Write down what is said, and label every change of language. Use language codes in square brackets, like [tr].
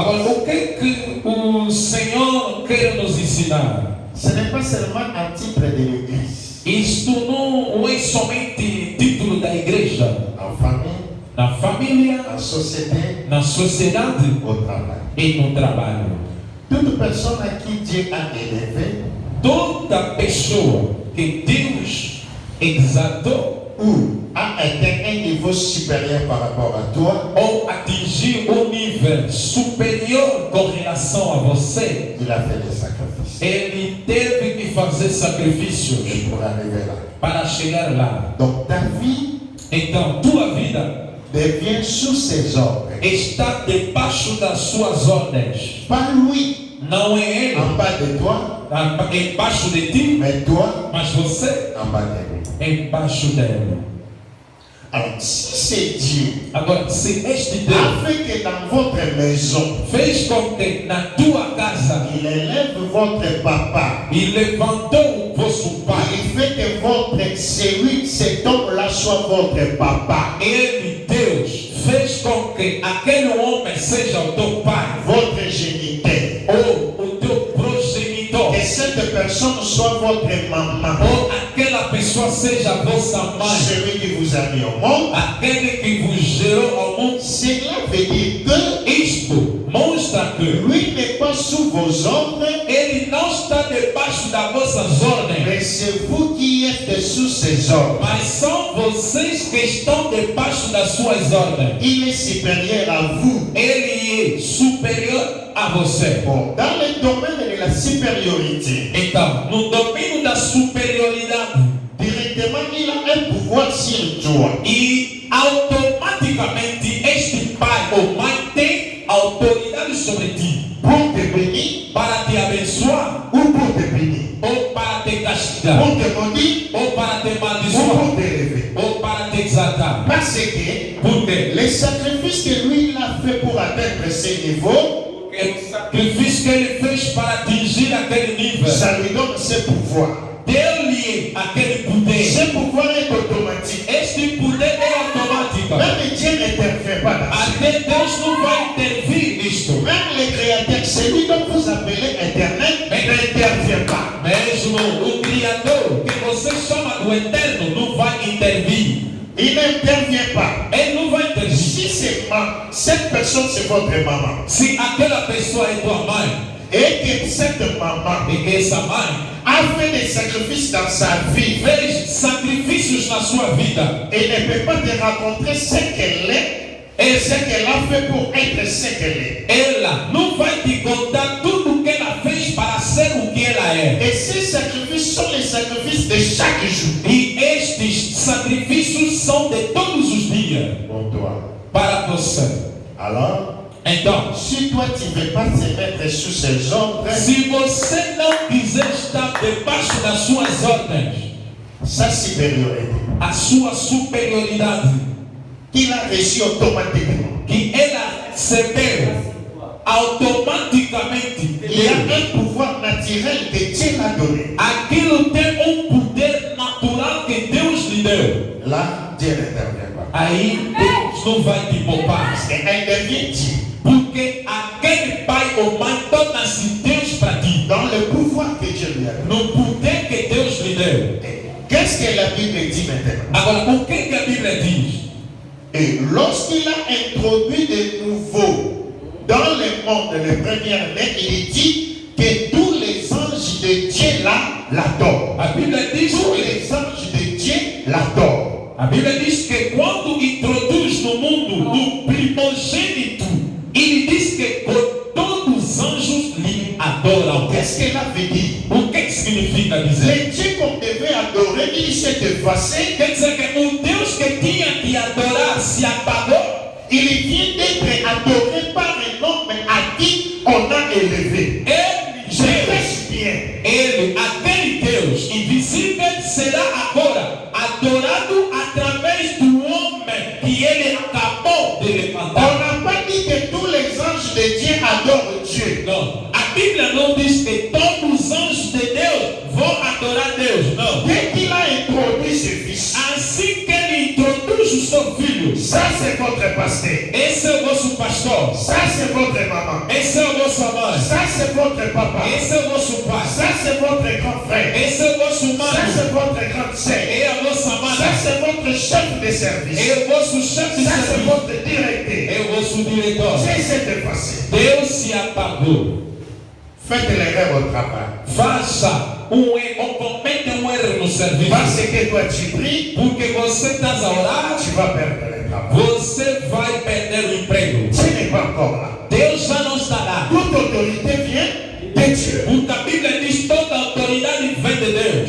[pt] Agora, o que o Senhor quer nos ensinar? [fr] Ce n'est pas seulement un titre de l'église. [pt] Isto não é somente título da igreja. [fr] En famille, [pt] Na família, [fr] en société, [pt] na sociedade [fr] au travail. [pt] e no trabalho. [fr] Toute personne à qui Dieu a élevé [pt] Toda pessoa que Deus exaltou [fr] ou a atteint un niveau supérieur par rapport à toi, [pt] ou atingiu um nível superior com relação a você, [fr] il a fait des sacrifices. [pt] ele teve que fazer sacrifícios [fr] Pour arriver là. [pt] para chegar lá. [fr] Donc ta vie [pt] Então, tua vida [fr] devient sous ses ordres. [pt] está debaixo das suas ordens. [fr] Pas lui [pt] Não é ele [fr] en bas de toi, [pt] embaixo de ti, [fr] mais toi [pt] mas você [fr] en bas de lui. [pt] embaixo dele. [fr] Alors, si c'est Dieu [pt] Agora, se este Deus [fr] a fait que dans votre maison, [pt] fez com que na tua casa [fr] il élève votre papa, [pt] e levantou o vosso pai, [fr] il fait que cet homme-là soit votre papa, [pt] ele, Deus, fez com que aquele homem seja o teu pai, [fr] votre géniteur, [pt] ou o teu progenitor, [fr] que cette personne soit votre maman, [pt] ou aquela pessoa seja a vossa mãe, [fr] celui qui vous a mis au monde. [pt] aquele que vos gerou ao mundo. [fr] Cela veut dire que [pt] Isto mostra que [fr] lui n'est pas sous vos ordres, [pt] ele não está debaixo das vossas ordens, [fr] mais c'est vous qui êtes sous ses ordres. [pt] mas são vocês que estão debaixo das suas ordens. [fr] Il est supérieur à vous. [pt] Ele é superior a você. [fr] Bon, dans le domaine de la supériorité, [pt] Então, no domínio da superioridade, [fr] directement, il a un pouvoir sur toi. [pt] e automaticamente este pai ou mãe tem autoridade sobre ti [fr] Pour te bénir [pt] para te abençoar [fr] ou pour te punir. [pt] ou para te castigar [fr] Pour te maudire [pt] ou para te ou amaldiçoar [fr] pour te lever. [pt] ou para te exaltar. [fr] Parce que [pt] Porque [fr] les sacrifices que lui il a fait pour atteindre ce niveau, [pt] o sacrifício que ele fez para atingir aquele nível [fr] ça lui donne ce pouvoir. [pt] deu-lhe aquele poder. [fr] Ce pouvoir est automatique. [pt] Este poder é automático. [fr] Même Dieu n'intervient pas dans ça. [pt] Até Deus não vai intervir nisto. [fr] Même le créateur, celui dont vous appelez Internet, n'intervient pas. [pt] Mesmo o Criador, que você chama do Eterno, não vai intervir. [fr] Il n'intervient pas. [pt] Ele não vai intervir. [fr] Si cette personne c'est votre maman, [pt] Se aquela pessoa é tua mãe, [fr] et que cette maman [pt] e que essa mãe [fr] a fait des sacrifices dans sa vie, [pt] fez sacrifícios na sua vida, [fr] et ne peut pas te raconter ce qu'elle est et ce qu'elle a fait pour être ce qu'elle est. [pt] ela não vai te contar tudo o que ela fez para ser o que ela é. [fr] Et ces sacrifices sont les sacrifices de chaque jour. [pt] E estes sacrifícios são de todos os dias [fr] Pour toi. [pt] para você. [fr] Alors, [pt] Então, [fr] si toi tu ne veux pas te mettre sous ses ordres, [pt] se você não quiser estar debaixo das suas ordens, [fr] sa supériorité, [pt] a sua superioridade, [fr] qu'il a reçu automatiquement, [pt] que ela recebeu automaticamente, [fr] il y a un pouvoir naturel que Dieu l'a donné. [pt] aquilo tem poder natural que Deus lhe deu. [fr] Là, Dieu n'intervient pas. [pt] Aí Deus não vai te poupar, [fr] Parce qu'elle devient Dieu. [pt] porque aquele pai ou mãe torna-se Deus para ti, [fr] Dans le pouvoir que Dieu lui a donné. [pt] no poder que Deus lhe deu. [fr] Qu'est-ce que la Bible dit maintenant? [pt] Agora, o que a Bíblia diz? [fr] Et lorsqu'il a introduit de nouveau dans le monde les premières lettres, il dit que tous les anges de Dieu là l'adorent. [pt] A Bíblia diz [fr] Tous [pt] que [fr] les anges de Dieu l'adorent. [pt] A Bíblia diz que quando introduz no mundo o primogênito, ele diz que todos os anjos lhe adoram. [fr] Qu'est-ce que cela veut dire? [pt] O que significa dizer? [fr] Le Dieu qu'on devait adorer, il s'est effacé. [pt] Quer dizer que o Deus que tinha que adorar se apagou. [fr] Il vient d'être adoré par un homme à qui on a élevé. Je reste bien. [pt] Ele, aquele Deus invisível, será agora adorado através do homem que ele acabou de [fr] On [pt] levantar. [fr] n'a pas dit que tous les anges de Dieu adorent Dieu. [pt] Não, a Bíblia não diz que todos os anjos de Deus vão adorar Deus. Não. [fr] Dès qu'il a introduit ce fils, [pt] Assim que ele introduz o seu filho, [fr] ça c'est votre pasteur. [pt] esse é o vosso pastor, [fr] Ça c'est votre maman. [pt] esse é a vossa mãe, [fr] Ça c'est votre papa. [pt] esse é o vosso pai, [fr] Ça c'est votre grand frère. [pt] esse é o vosso [fr] Ça [pt] mano, [fr] c'est votre grande sœur. [pt] é a vossa [fr] Ça [pt] mana, [fr] c'est votre chef de service. [pt] é o vosso chefe de [fr] Ça c'est [pt] serviço, [fr] votre directeur. [pt] é o vosso diretor. [fr] C'est cet effacé. [pt] Deus se apagou. [fr] Faites l'erreur au travail. [pt] Faça ou cometa erro no serviço. [fr] Parce que toi tu pries, [pt] Porque você está a orar, [fr] tu vas perdre le travail. [pt] você vai perder o emprego. [fr] Tu n'es pas encore là. [pt] Deus já não está lá. [fr] Toute autorité vient de Dieu. [pt] Porque a Bíblia diz toda autoridade vem de Deus.